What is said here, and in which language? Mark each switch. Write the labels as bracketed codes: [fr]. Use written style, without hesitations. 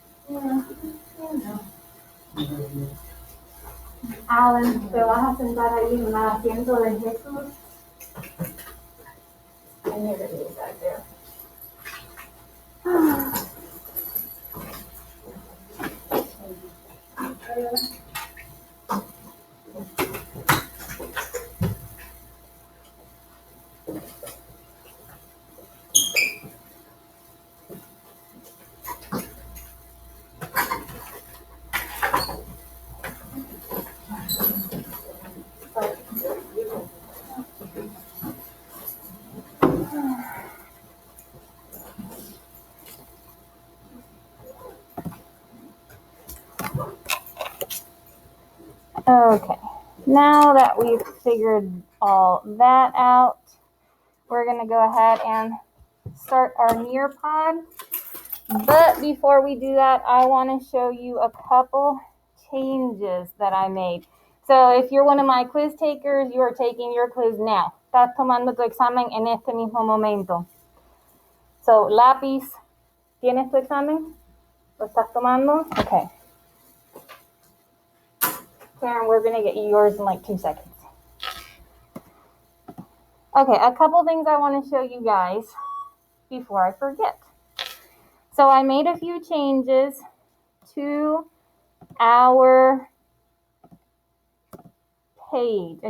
[es] Yeah, Alan, te vas a sentar ahí en el asiento de Jesús. [en] And you're going to be back there. Okay, now that we've figured all that out, we're going to go ahead and start our Nearpod. But before we do that, I want to show you a couple changes that I made. So if you're one of my quiz takers, you are taking your quiz now. [es] Estás tomando tu examen en este mismo momento. So, lápiz, ¿tienes tu examen? ¿Lo estás tomando? Okay. [en] Karen, we're going to get you yours in like 2 seconds. Okay, a couple things I want to show you guys before I forget. So I made a few changes to our page.